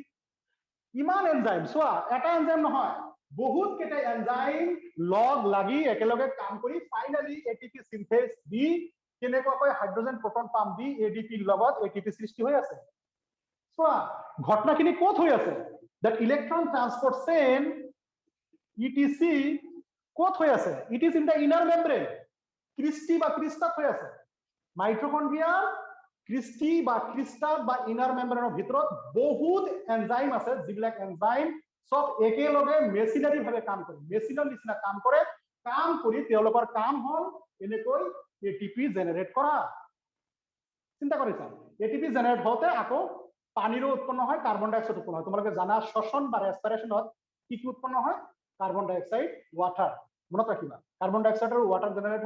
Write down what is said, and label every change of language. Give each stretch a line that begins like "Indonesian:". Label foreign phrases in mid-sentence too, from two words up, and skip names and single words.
Assamese: ইমান এনজাইম সোয়া এটা এনজাইম নহয় বহুত কেটা এনজাইম লগ লাগি একেলগে কাম কৰি ফাইনালি
English: ATP synthase
Assamese: দি কেনেকৈ
English: hydrogen proton pump
Assamese: দি ADP লগত ATP সৃষ্টি হৈ আছে সোয়া ঘটনাখিনি ক'ত হৈ আছে
English: that electron transport chain
Assamese: ETC ক'ত হৈ আছে
English: it is in the inner membrane
Assamese: ক্রিস্টি বা ক্রিস্টাত হৈ আছে মাইটোকন্ড্রিয়া ক্রিস্টি বা ক্রিস্টাত বা
English: inner membrane
Assamese: ভিতৰত বহুত এনজাইম আছে যিবিলাক এনজাইম সব একেলগে মেচিনাৰী ভাবে কাম কৰে মেচিনৰ নিচিনা কাম কৰে কাম কৰি তেওঁলোকৰ কাম হল এনেকৈ
English: ATP generate
Assamese: কৰা চিন্তা কৰিছা
English: ATP generate
Assamese: হতে আকৌ পানীৰ উৎপন্ন হয়
English: carbon dioxide
Assamese: উৎপন্ন হয় তোমালোকে জানা শ্বসন বা ৰেসপিৰেশনত কি উৎপন্ন হয়
English: carbon dioxide water
Assamese: মনত ৰাখিবা
English: carbon dioxide
Assamese: আৰু
English: water generate